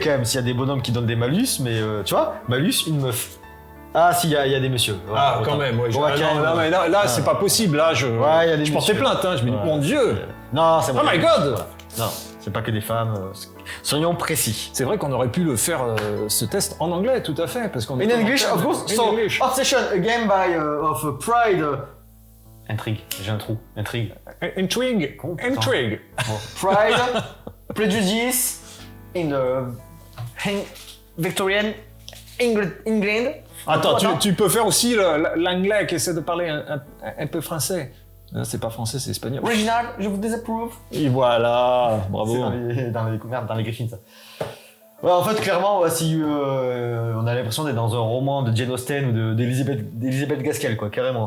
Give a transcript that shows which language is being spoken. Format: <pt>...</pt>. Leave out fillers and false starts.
<fr>quand même s'il y a des bonhommes qui donnent des malus, mais tu vois, malus, une meuf. Ah si, il y a des messieurs. Ouais, quand même, ouais. Là, c'est pas possible. Là, je portais plainte. Hein. Je me dis, mon Dieu. Non, c'est</fr> <en>bon. Oh my God.</en> <fr>Non, c'est pas que des femmes. Soyons précis. C'est vrai qu'on aurait pu le faire ce test en anglais, tout à fait, parce qu'on.</fr> <en>In English, of course. So, Obsession, a game by of Pride</en> <fr>Intrigue, j'ai un trou. Intrigue. Intrigue. Oh, putain. Intrigue. Bon.</fr> <en>Pride, prejudice, in the Victorian England.</en> <fr>Attends, tu peux faire aussi l'anglais qui essaie de parler un peu français. Non, c'est pas français, c'est espagnol. Original, je vous désapprouve. Et voilà, bravo. C'est dans les Griffins, ça. Ouais, en fait, clairement, si on a l'impression d'être dans un roman de Jane Austen ou d'Elisabeth Gaskell, quoi, carrément.</fr>